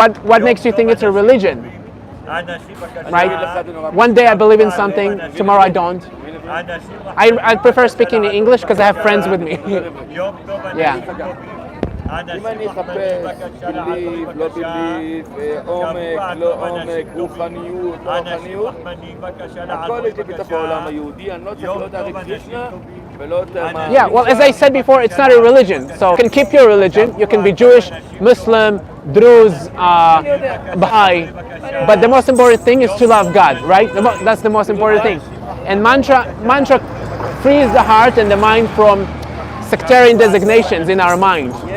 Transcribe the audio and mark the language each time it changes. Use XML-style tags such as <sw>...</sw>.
<en>What makes you think it's a religion? Right? One day I believe in something, tomorrow I don't. I prefer speaking in English because I have friends with me. Yeah.</en> <he>אם אני אחפש בליב, לא בליב, עומק, לא עומק, רוחניות, לא רוחניות, הכל יש לי בתוך העולם היהודי, אני לא צריך לא את הרי קרישנה ולא את מה...</he> <en>Yeah, well, as I said before, it's not a religion. So you can keep your religion. You can be Jewish, Muslim, Druze, Baha'i. But the most important thing is to love God, right? That's the most important thing. And mantra frees the heart and the mind from sectarian designations in our mind.</en>